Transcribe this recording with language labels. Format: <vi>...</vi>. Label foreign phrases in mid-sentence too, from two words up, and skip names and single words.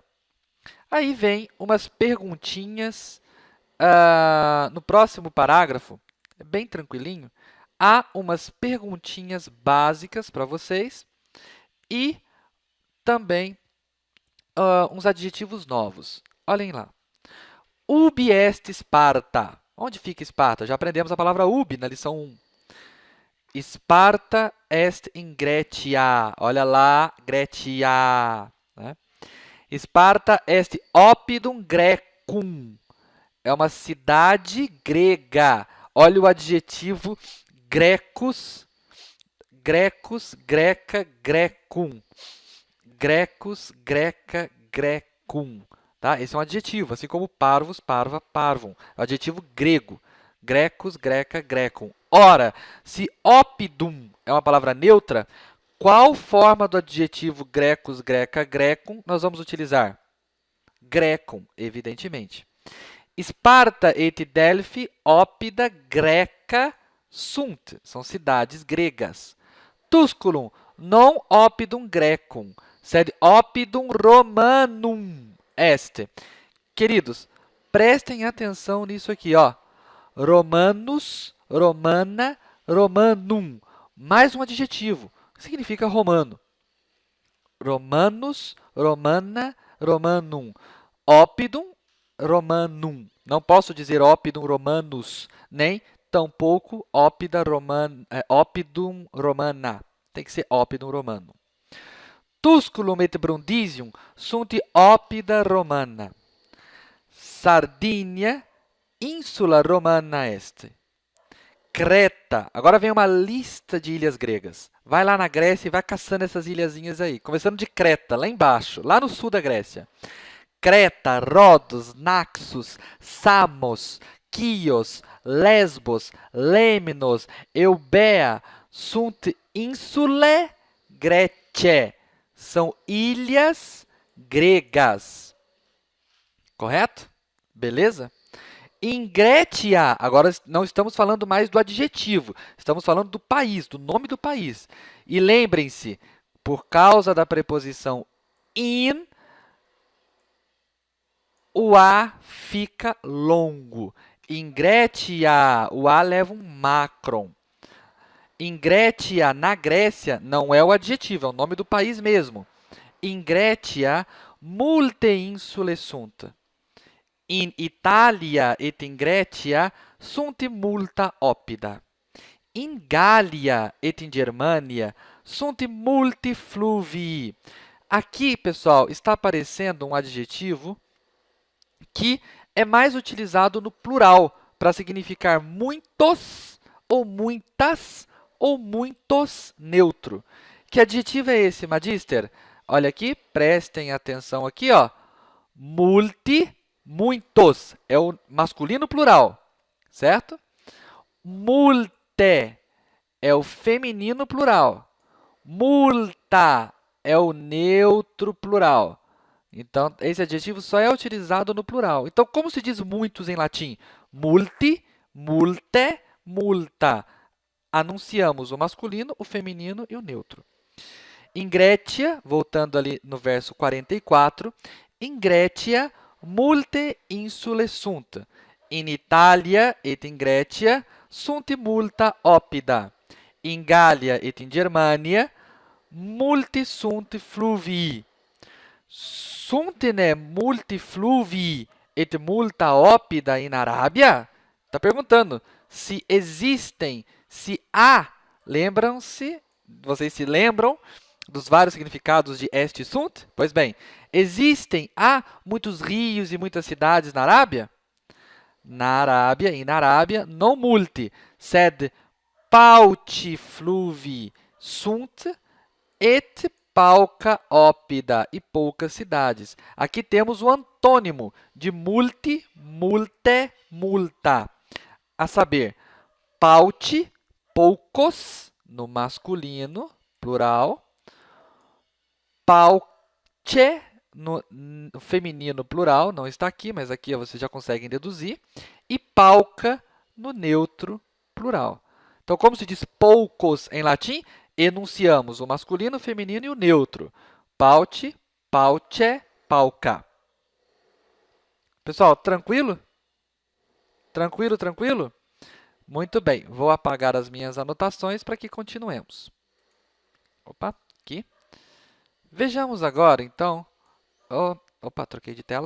<pt>Aí vem umas perguntinhas no próximo parágrafo, é bem tranquilinho. Há umas perguntinhas básicas para vocês e também uns adjetivos novos. Olhem lá.</pt> <la>Ubi est Sparta.</la> <pt>Onde fica Esparta? Já aprendemos a palavra ubi na lição 1.</pt> <la>Sparta est in Graecia.</la> <pt>Olha lá, Graecia. Né?</pt> <la>Sparta est oppidum Graecum.</la> <pt>É uma cidade grega. Olha o adjetivo</pt> <la>grecus, grecus, greca, grecum. Grecus, greca, grecum.</la> <pt>Tá? Esse é um adjetivo, assim como</pt> <la>parvus, parva, parvum.</la> <pt>É um adjetivo grego.</pt> <la>Grecus, greca, grecum.</la> <pt>Ora, se oppidum é uma palavra neutra, qual forma do adjetivo</pt> <la>grecus, greca, grecum</la> <pt>nós vamos utilizar? Grecum, evidentemente.</pt> <la>Sparta et Delphi oppida greca sunt.</la> <pt>São cidades gregas.</pt> <la>Tusculum non oppidum Grecum. Sed oppidum Romanum est.</la> <pt>Queridos, prestem atenção nisso aqui, ó.</pt> <la>Romanus, Romana, Romanum.</la> <pt>Mais um adjetivo. Significa romano.</pt> <la>Romanus, Romana, Romanum. Oppidum Romanum.</la> <pt>Não posso dizer</pt> <la>oppidum Romanus,</la> <pt>nem tampouco</pt> <la>oppidum Romana.</la> <pt>Tem que ser</pt> <la>oppidum Romanum. Tusculum et Brundisium sunt oppida Romana. Sardinia, insula Romana est. Creta.</la> <pt>Agora vem uma lista de ilhas gregas. Vai lá na Grécia e vai caçando essas ilhazinhas aí. Começando de Creta, lá embaixo, lá no sul da Grécia.</pt> <la>Creta, Rodos, Naxos, Samos, Chios, Lesbos, Lemnos, Eubea, sunt insulae Grece.</la> <pt>São ilhas gregas. Correto? Beleza? Ingretia, agora não estamos falando mais do adjetivo, estamos falando do país, do nome do país. E lembrem-se, por causa da preposição in, o A fica longo. Ingretia, o A leva um macron. Ingretia, na Grécia, não é o adjetivo, é o nome do país mesmo.</pt> <la>Ingretia, multe insulae sunt. In Italia et in Grecia sunt multa oppida. In Gallia et in Germania sunt multi fluvii.</la> <pt>Aqui, pessoal, está aparecendo um adjetivo que é mais utilizado no plural para significar muitos ou muitas ou muitos neutro. Que adjetivo é esse, magister? Olha aqui, prestem atenção aqui, ó. Multi, muitos, é o masculino plural, certo? Multe é o feminino plural. Multa é o neutro plural. Então, esse adjetivo só é utilizado no plural. Então, como se diz muitos em latim?</pt> <la>Multi, multe, multa.</la> <pt>Anunciamos o masculino, o feminino e o neutro.</pt> <la>In Grecia,</la> <pt>voltando ali no verso 44,</pt> <la>in Grecia multe insulae sunt. In Italia et in Grecia sunt multa oppida. In Gallia et in Germania multi sunt fluvii. Sunt ne multi fluvii et multa oppida in Arábia?</la> <pt>Está perguntando se existem, se há, lembram-se, vocês se lembram dos vários significados de est e sunt? Pois bem, há muitos rios e muitas cidades na Arábia? Na Arábia,</pt> <la>non multi, sed pauci fluvi sunt et pauca oppida,</la> <pt>e poucas cidades. Aqui temos o antônimo de</pt> <la>multi, multe, multa.</la> <pt>A saber, pauci, poucos, no masculino, plural, pauce, no feminino plural, não está aqui, mas aqui vocês já conseguem deduzir, e pauca no neutro plural. Então, como se diz poucos em latim? Enunciamos o masculino, o feminino e o neutro.</pt> <la>Pauce, pauce, pauca.</la> <pt>Pessoal, tranquilo? Tranquilo, tranquilo? Muito bem, vou apagar as minhas anotações para que continuemos. Opa, aqui. Vejamos agora, então, troquei de tela.</pt>